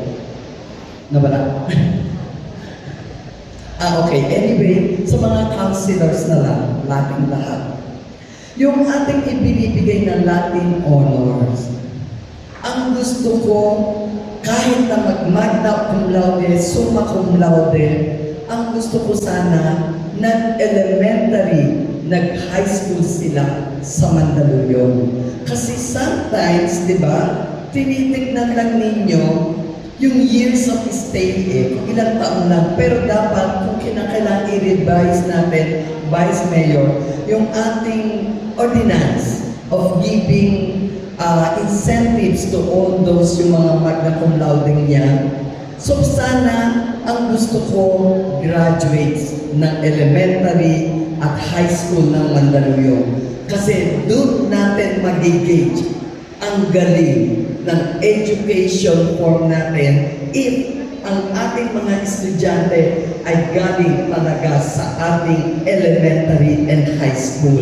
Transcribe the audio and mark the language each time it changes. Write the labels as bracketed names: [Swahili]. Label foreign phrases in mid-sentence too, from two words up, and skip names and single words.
[Filipino] Nabala? Okay. Anyway, sa mga counselors na lang, lating lahat. Yung ating ibinibigay na [English] Latin honors, [Filipino] ang gusto ko, kahit na mag- [Latin] magna cum laude, summa cum laude, [Filipino] ang gusto ko sana, nag-elementary, nag- [English] high school [Filipino] sila sa Mandaluyong. Kasi sometimes, di ba, tinitignan lang ninyo yung [English] years of stay [Filipino] kung ilang taon lang. Pero dapat, kung kinakailangan i-revise natin, [English] Vice Mayor, [Filipino] yung ating [English] ordinance of giving incentives to all those [Filipino] yung mga [Latin] magna cum laude [Filipino] niya. So sana, ang gusto ko, graduates ng elementary at [English] high school [Filipino] ng Mandaluyong. Kasi doon natin mag-gauge ang galing ng [English] education form [Filipino] natin if ang ating mga estudyante ay galing talaga sa ating [English] elementary and high school.